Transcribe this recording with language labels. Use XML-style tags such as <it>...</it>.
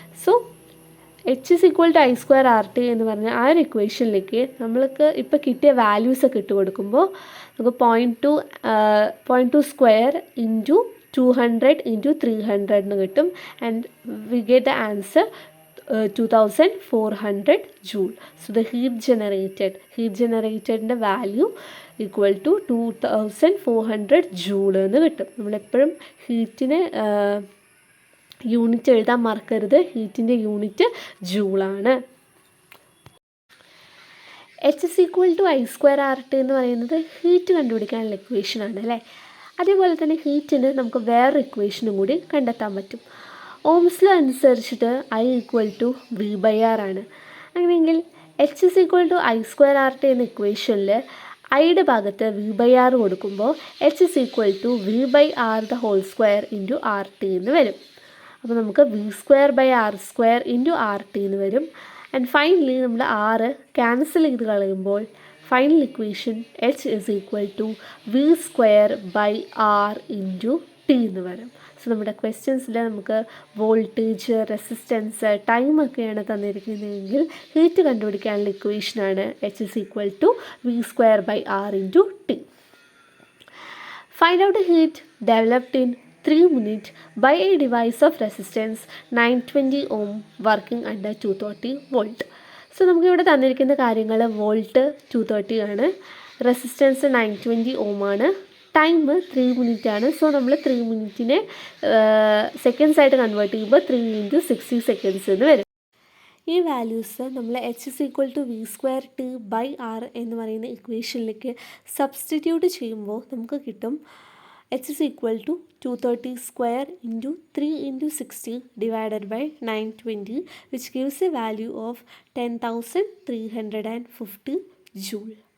<ml>So H=I²RT എന്ന് പറഞ്ഞ ആ ഒരു ഇക്വേഷനിലേക്ക് നമ്മൾക്ക് ഇപ്പോൾ കിട്ടിയ വാല്യൂസൊക്കെ ഇട്ട് കൊടുക്കുമ്പോൾ നമുക്ക് 0.2² × 200 × 300 എന്ന് കിട്ടും.</ml> <en>And we get the answer 2400 joule. So the heat generated</en> <ml>ൻ്റെ വാല്യൂ =2400 joule എന്ന് കിട്ടും. നമ്മളെപ്പോഴും ഹീറ്റിനെ യൂണിറ്റ് എഴുതാൻ മറക്കരുത്, ഹീറ്റിൻ്റെ യൂണിറ്റ് ജൂളാണ്. H=I²RT എന്ന് പറയുന്നത് ഹീറ്റ് കണ്ടുപിടിക്കാനുള്ള ഇക്വേഷനാണ് അല്ലേ. അതേപോലെ തന്നെ ഹീറ്റിന് നമുക്ക് വേറൊരു ഇക്വേഷനും കൂടി കണ്ടെത്താൻ പറ്റും. ഓംസ് ലോ അനുസരിച്ചിട്ട് I=V/R ആണ്. അങ്ങനെയെങ്കിൽ H=I²RT എന്ന ഇക്വേഷനിൽ ഐയുടെ ഭാഗത്ത് V/R കൊടുക്കുമ്പോൾ H=V/R² × RT എന്ന് വരും. അപ്പോൾ നമുക്ക് V²/R² × RT എന്ന് വരും. ആൻഡ് ഫൈനലി നമ്മൾ R ക്യാൻസൽ ചെയ്ത് കളയുമ്പോൾ ഫൈനൽ ഇക്വേഷൻ H=V²/R × T എന്ന് വരും. സോ നമ്മുടെ ക്വസ്റ്റ്യൻസിൽ നമുക്ക് വോൾട്ടേജ്, റെസിസ്റ്റൻസ്, ടൈമൊക്കെയാണ് തന്നിരിക്കുന്നതെങ്കിൽ ഹീറ്റ് കണ്ടുപിടിക്കാനുള്ള ഇക്വേഷനാണ് H=V²/R × T.</ml> <en>Find out heat developed in 3 minutes by a device of resistance 920 ohm working under 230 volt.</en> <ml>So നമുക്കിവിടെ തന്നിരിക്കുന്ന കാര്യങ്ങൾ വോൾട്ട് 230 ആണ്, റെസിസ്റ്റൻസ് 920 ohm ആണ്, ടൈം 3 minutes ആണ്. സോ നമ്മൾ 3 minutes സെക്കൻഡ്സ് ആയിട്ട് കൺവേർട്ട് ചെയ്യുമ്പോൾ 3 × 60 seconds എന്ന് വരും. ഈ വാല്യൂസ് നമ്മൾ</ml> <en>H is equal to V square T by R</en> <ml>എന്ന് പറയുന്ന ഇക്വേഷനിലേക്ക് സബ്സ്റ്റിറ്റ്യൂട്ട് ചെയ്യുമ്പോൾ നമുക്ക് കിട്ടും</ml> <en>H is equal to 230 square into 3 into 60 divided by 920 which gives a value of 10,350 joule.</en>